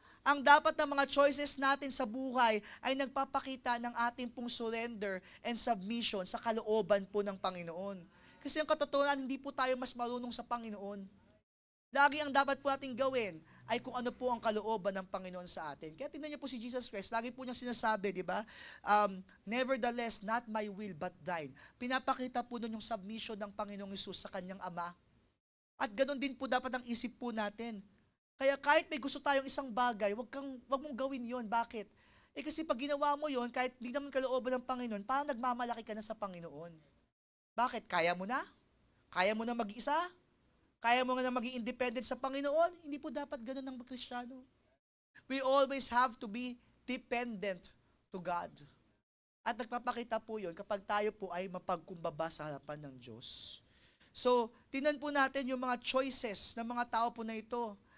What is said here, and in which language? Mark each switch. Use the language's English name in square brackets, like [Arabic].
[Filipino] Ang dapat na mga choices natin sa buhay ay nagpapakita ng ating pong [English] surrender and submission [Filipino] sa kalooban po ng Panginoon. Kasi ang katotohanan, hindi po tayo mas marunong sa Panginoon. Lagi ang dapat po natin gawin ay kung ano po ang kalooban ng Panginoon sa atin. Kaya tingnan niyo po si Jesus Christ, lagi po niya sinasabi, di ba? [English] Nevertheless, not my will but thine. [Filipino] Pinapakita po nun yung submission ng Panginoong Hesus sa kanyang Ama. At ganoon din po dapat ang isip po natin. Kaya kahit may gusto tayong isang bagay, wag mong gawin yon. Bakit? Kasi pag ginawa mo yon, kahit di naman kalooban ng Panginoon, parang nagmamalaki ka na sa Panginoon. Bakit? Kaya mo na? Kaya mo na mag-isa? Kaya mo na maging independent sa Panginoon? Hindi po dapat ganun ng Kristiyano. [English] We always have to be dependent to God. [Filipino] At nagpapakita po yun kapag tayo po ay mapagkumbaba sa harapan ng Diyos. So, tingnan po natin yung mga choices ng mga tao po na ito.